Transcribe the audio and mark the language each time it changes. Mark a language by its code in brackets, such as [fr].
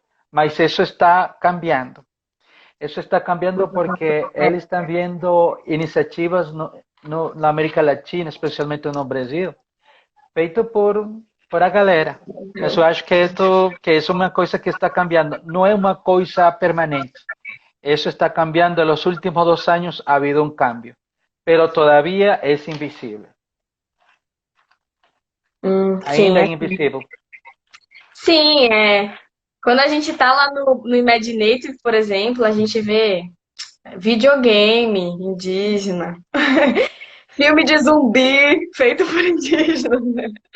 [pt] Mas isso está cambiando. Isso está cambiando porque eles estão vendo iniciativas na América Latina, especialmente no Brasil, feito por a galera. Mas eu acho que isso é uma coisa que está cambiando. Não é uma coisa permanente. [es] Eso está cambiando. En los últimos 2 años ha habido un cambio, pero todavía es invisible. [pt] Ainda é invisível. Sim, quando a gente tá lá no Imaginative, por exemplo, a gente vê videogame indígena, filme de zumbi feito por indígenas, né?